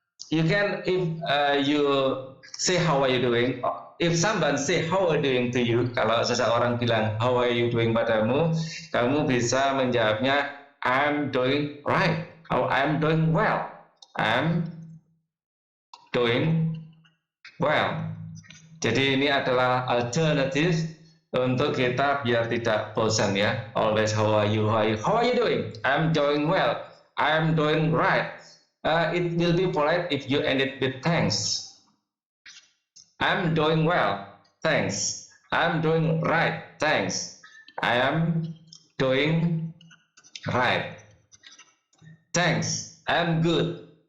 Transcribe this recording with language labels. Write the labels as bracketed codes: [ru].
[en] You can, if you say how are you doing, if someone say how are you doing to you, [id] kalau seseorang bilang [en] how are you doing [id] padamu, kamu bisa menjawabnya [en] I'm doing right, or I'm doing well. I'm doing well. [id] Jadi ini adalah alternatif untuk kita biar tidak bosan ya. [en] Always how are you, how are you doing? I'm doing well. I'm doing right. It will be polite if you end it with thanks. I'm doing well, thanks. I'm doing right, thanks. I am doing right. Thanks, I'm good.